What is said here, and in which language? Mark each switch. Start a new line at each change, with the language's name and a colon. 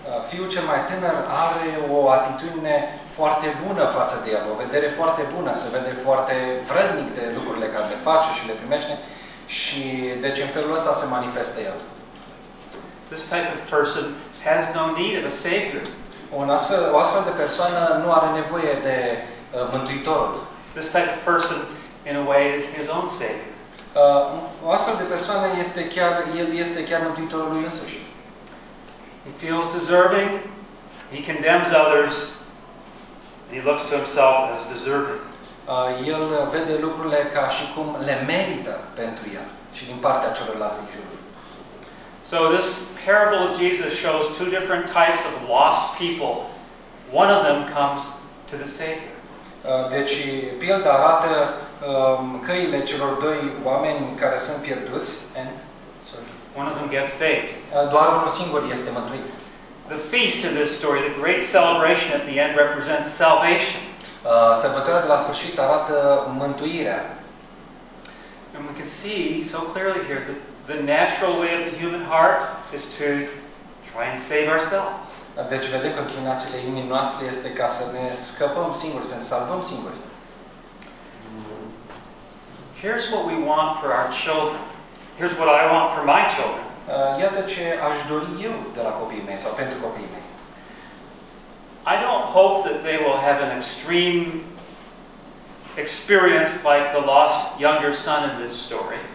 Romanian: Fiul cel mai tânăr are o atitudine foarte bună față de el, o vedere foarte bună, se vede foarte vrednic de lucrurile care le face și le primește și deci în felul ăsta se manifestă el.
English: This type of person has no need of a savior.
Romanian: O astfel de persoană nu are nevoie de Mântuitorul.
English: This type of person in a way is his own savior.
Romanian: O astfel de persoană este chiar el este chiar Mântuitorul lui însuși.
English: He feels deserving. He condemns others. He looks to himself as deserving.
Romanian: El vede lucrurile ca și cum le merită pentru el și din partea celorlalți din jur.
English: So this parable of Jesus shows two different types of lost people. one of them comes to the Savior.
Romanian: Deci pilda arată căile celor doi oameni care sunt pierduți,
English: and one of them gets saved.
Romanian: Doar unul singur este mântuit.
English: The feast in this story, the great celebration at the end, represents salvation.
Romanian: Sărbătoarea de la sfârșit arată mântuirea.
English: And we can see so clearly here that the natural way of the human heart is to try and save ourselves.
Romanian: Deci vedem că inclinațiile inimii noastre este ca să ne scăpăm singuri, să ne salvăm singuri.
English: Here's what we want for our children. Here's what I want for my children.
Romanian: Iată ce aș dori eu de la copiii mei sau pentru copiii mei.
English: I don't hope that they will have an extreme experience like the lost younger son in this story.